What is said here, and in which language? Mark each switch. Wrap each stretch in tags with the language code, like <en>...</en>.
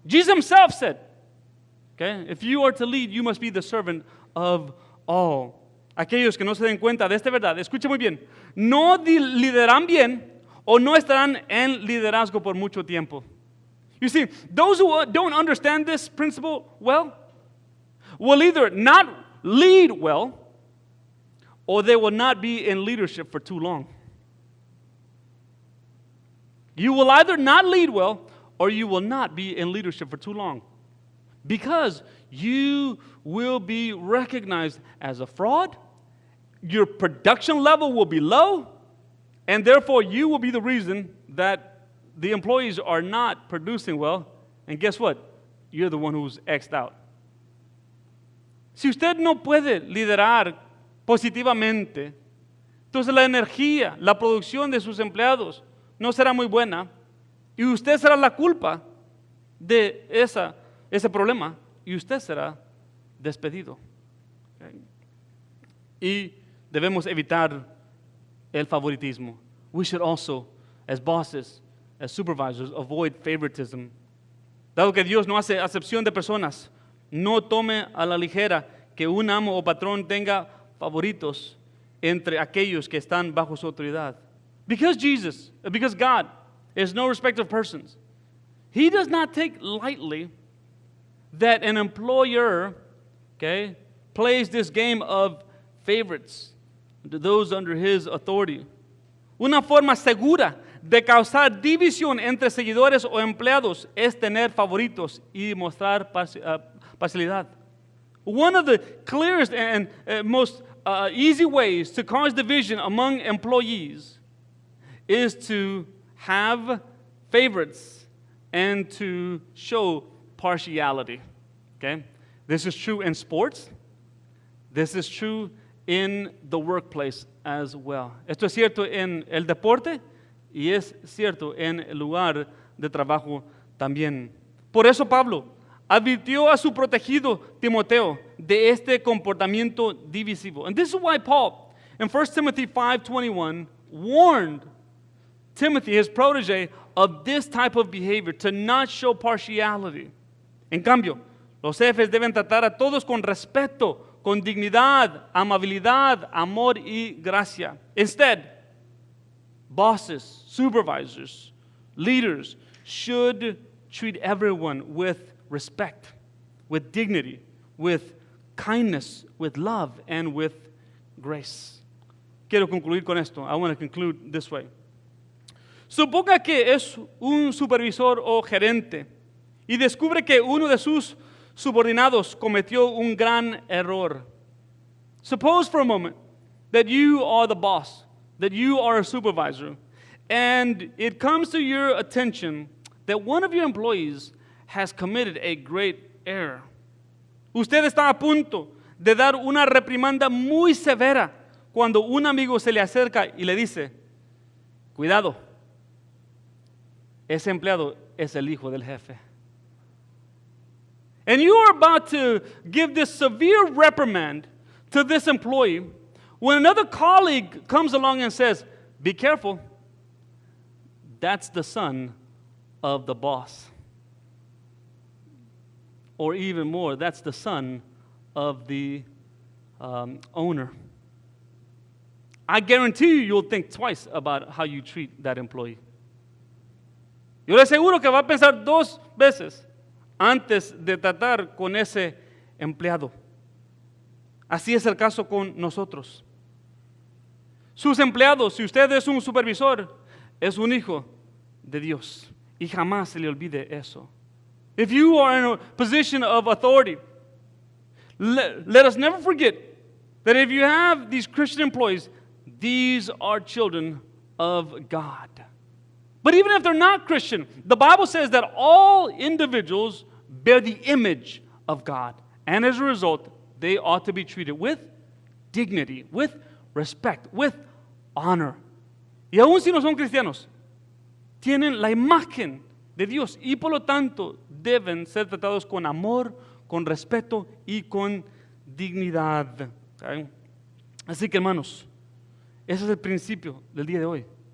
<en>Jesus Himself said, okay, if you are to lead, you must be the servant of all.</en> <es>Aquellos que no se den cuenta de esta verdad, escuchen muy bien, no lideran bien o no estarán en liderazgo por mucho tiempo.</es> <en>You see, those who don't understand this principle well will either not lead well or they will not be in leadership for too long. You will either not lead well or you will not be in leadership for too long because you will be recognized as a fraud, your production level will be low, and therefore you will be the reason that the employees are not producing well, and guess what? You're the one who's X'd out.</en> <es>Si usted no puede liderar positivamente, entonces la energía, la producción de sus empleados no será muy buena y usted será la culpa de ese problema y usted será despedido. Okay? Y debemos evitar el favoritismo.</es> <en>We should also, as bosses, as supervisors, avoid favoritism.</en> <es>Dado que Dios no hace acepción de personas, no tome a la ligera que un amo o patrón tenga favoritos entre aquellos que están bajo su autoridad.</es> <en>Because God is no respecter of persons, He does not take lightly that an employer, plays this game of favorites to those under his authority.</en> <es>Una forma segura de causar división entre seguidores o empleados es tener favoritos y mostrar parcialidad.</es> <en>One of the clearest and most easy ways to cause division among employees is to have favorites and to show partiality. Okay? This is true in sports. This is true in the workplace as well.</en> <es>Esto es cierto en el deporte y es cierto en el lugar de trabajo también. Por eso Pablo advirtió a su protegido Timoteo de este comportamiento divisivo.</es> <en>And this is why Paul, in 1 Timothy 5:21, warned Timothy, his protege, of this type of behavior, to not show partiality.</en> <es>En cambio, los jefes deben tratar a todos con respeto, con dignidad, amabilidad, amor y gracia.</es> <en>Instead, bosses, supervisors, leaders should treat everyone with respect, with dignity, with kindness, with love, and with grace.</en> <es>Quiero concluir con esto.</es> <en>I want to conclude this way.</en> <es>Suponga que es un supervisor o gerente y descubre que uno de sus subordinados cometió un gran error.</es> <en>Suppose for a moment that you are the boss, that you are a supervisor, and it comes to your attention that one of your employees has committed a great error.</en> <es>Usted está a punto de dar una reprimanda muy severa cuando un amigo se le acerca y le dice, cuidado, ese empleado es el hijo del jefe.</es> <en>And you are about to give this severe reprimand to this employee when another colleague comes along and says, be careful, that's the son of the boss. Or even more, that's the son of the owner. I guarantee you'll think twice about how you treat that employee.</en> <es>Yo le aseguro que va a pensar dos veces antes de tratar con ese empleado. Así es el caso con nosotros. Sus empleados, si usted es un supervisor, es un hijo de Dios. Y jamás se le olvide eso.</es> <en>If you are in a position of authority, let us never forget that if you have these Christian employees, these are children of God. But even if they're not Christian, the Bible says that all individuals bear the image of God. And as a result, they ought to be treated with dignity, with respect, with honor.</en> <es>Y aun si no son cristianos, tienen la imagen de Dios y por lo tanto deben ser tratados con amor, con respeto y con dignidad. ¿Okay? Así que hermanos, ese es el principio del día de hoy.</es>